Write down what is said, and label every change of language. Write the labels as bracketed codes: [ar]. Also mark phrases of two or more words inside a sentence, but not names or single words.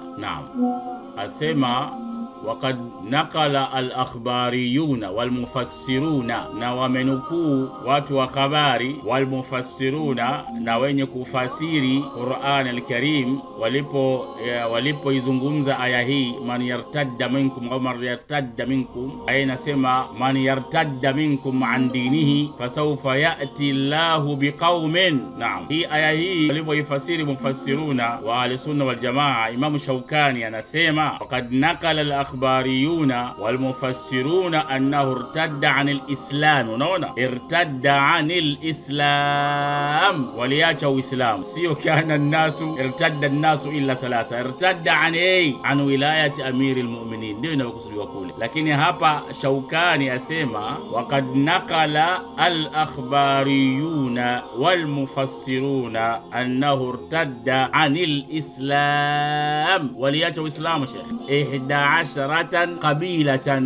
[sw] Naam, asema [ar] وقد نقل الإخباريون والمفسرون, [sw] na wamenukuu watu wa habari, [ar] wal-mufassiruna, [sw] na wenye kufasiri Qur'an al-Karim walipoizungumza aya hii, [ar] من يرتد منكم أو من يرتد منكم, [sw] aya inasema [ar] من يرتد منكم عن دينه فسوف يأتي الله بقوم. [sw] Naam, hii aya hii walipoifasiri mufassiruna wa [ar] أهل السنة والجماعة, [sw] Imam Shaukani anasema [ar] وقد نقل الإخباريون والمفسرون أنه ارتد عن الإسلام. [sw] Unaona, [ar] ارتد عن الإسلام, [sw] waliacha Uislamu. [ar] Sio كان الناس ارتد الناس إلا ثلاثة، ارتد عن ولاية أمير المؤمنين, [sw] ndio inakusudiwa kule. Lakini hapa Shaukani asema [ar] وقد نقل الإخباريون والمفسرون أنه ارتد عن الإسلام, [sw] waliacha Uislamu Sheikh 11 qabilatan.